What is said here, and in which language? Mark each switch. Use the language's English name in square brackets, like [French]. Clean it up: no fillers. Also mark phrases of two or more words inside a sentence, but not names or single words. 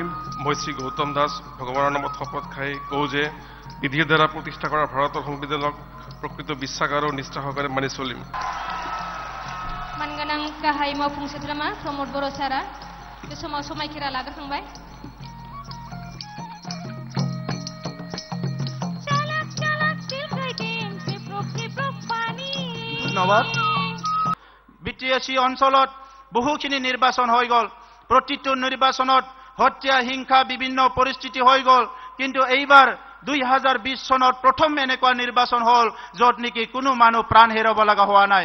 [Assamese] মই শ্ৰী গৌতম দাস ভগৱানৰ নামত শপত খাই কওঁ যে বিধিৰ দ্বাৰা প্ৰতিষ্ঠা কৰা ভাৰতৰ সংবিধানক প্ৰকৃত বিশ্বাস আৰু নিষ্ঠা সহকাৰে মানি চলিম। [Bodo] মানগোনাं गाहाय मावफुं सोद्रोमा प्रमद बर' सारा बे समाव समायखिरा लाग्रोखांबाय। [Assamese] ধন্যবাদ। বিটিএসি অঞ্চলত বহুখিনি নিৰ্বাচন হৈ গ'ল। প্ৰতিটো নিৰ্বাচনত হত্যা হিংসা বিভিন্ন পৰিস্থিতি হৈ গ'ল, কিন্তু এইবাৰ 2020 চনত প্ৰথম এনেকুৱা নিৰ্বাচন হ'ল য'ত নেকি কোনো মানুহ প্ৰাণ হেৰাব লগা হোৱা নাই।